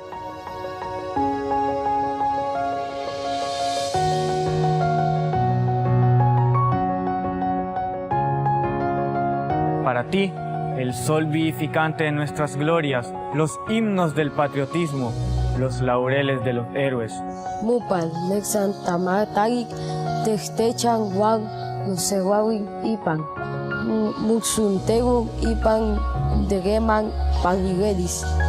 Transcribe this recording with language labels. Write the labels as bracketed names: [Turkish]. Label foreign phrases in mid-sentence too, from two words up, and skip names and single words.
[Spanish] Para ti, el sol vivificante de nuestras glorias, los himnos del patriotismo, los laureles de los héroes. Mupan, Nexan, Tamatagik, Textechan, Juan, Nusehuawi, Ipan, Muxuntegu, Ipan, Degeman, Paniguedis.